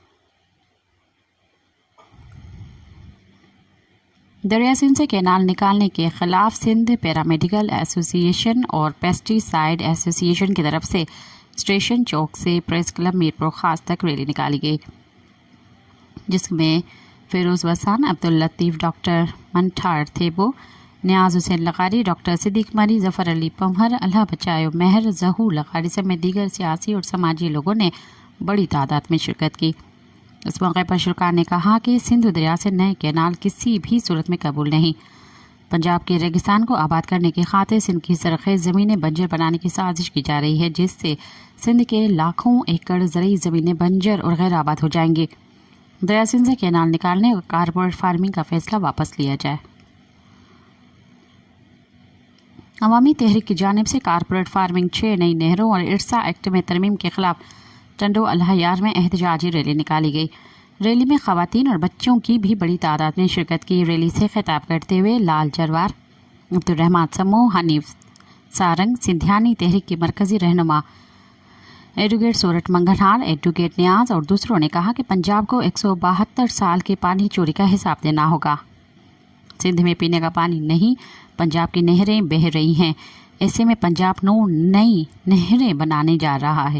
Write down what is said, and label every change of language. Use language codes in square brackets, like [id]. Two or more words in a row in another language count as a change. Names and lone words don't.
[ur] دریا سندھ سے کینال نکالنے کے خلاف سندھ پیرامیڈیکل ایسوسی ایشن اور پیسٹیسائیڈ ایسوسی ایشن کی طرف سے اسٹیشن چوک سے پریس کلب میرپور خاص تک ریلی نکالی گئی، جس میں فیروز وسان، عبداللطیف، ڈاکٹر منٹھار تھیبو، نیاز حسین لکاری، ڈاکٹر صدیق مری، ظفر علی پمہر، اللہ بچایو مہر، جہو لکاری سمیت دیگر سیاسی اور سماجی لوگوں نے بڑی تعداد میں شرکت کی. اس موقع پر شورا نے کہا کہ سندھ دریا سے نئے کینال کسی بھی صورت میں قبول نہیں. پنجاب کے ریگستان کو آباد کرنے کی خاطر سندھ کی سرخیز زمینیں بنجر بنانے کی سازش کی جا رہی ہے، جس سے سندھ کے لاکھوں ایکڑ ضروری زمینیں بنجر اور غیر آباد ہو جائیں گی. دریا سندھ سے کینال نکالنے اور [en] corporate farming [ur] کا فیصلہ واپس لیا جائے. عوامی تحریک کی جانب سے [en] corporate farming [ur] 6 نئی نہروں اور ارسا ایکٹ میں ترمیم کے خلاف ٹنڈو الہیار میں احتجاجی ریلی نکالی گئی. ریلی میں خواتین اور بچوں کی بھی بڑی تعداد میں شرکت کی. ریلی سے خطاب کرتے ہوئے لال جروار، عبدالرحمان سمو، حنیف سارنگ، سندھیانی تحریک کی مرکزی رہنما ایڈووکیٹ سورٹھ منگنہار، ایڈووکیٹ نیاز اور دوسروں نے کہا کہ پنجاب کو 172 سال کے پانی چوری کا حساب دینا ہوگا. سندھ میں پینے کا پانی نہیں، پنجاب کی نہریں بہہ رہی ہیں. ایسے میں پنجاب نئی نہریں بنانے جا رہا ہے.